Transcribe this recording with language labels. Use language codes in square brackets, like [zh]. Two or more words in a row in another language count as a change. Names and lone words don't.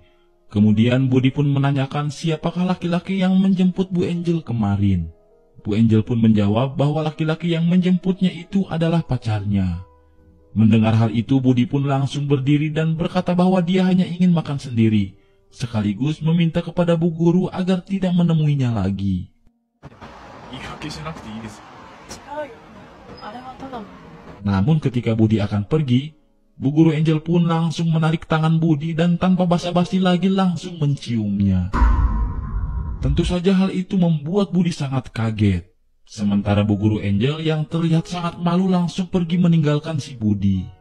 [id] Kemudian Budi pun menanyakan siapakah laki-laki yang menjemput Bu Angel kemarin. Bu Angel pun menjawab bahwa laki-laki yang menjemputnya itu adalah pacarnya. Mendengar hal itu, Budi pun langsung berdiri dan berkata bahwa dia hanya ingin makan sendiri, sekaligus meminta kepada Bu Guru agar tidak menemuinya lagi. [ja] 言い訳しなくていいですよ。違うよ。あれはただの。 [id] Namun ketika Budi akan pergi, Bu Guru Angel pun langsung menarik tangan Budi dan tanpa basa-basi lagi langsung menciumnya. Tentu saja hal itu membuat Budi sangat kaget. Sementara Bu Guru Angel yang terlihat sangat malu langsung pergi meninggalkan si Budi.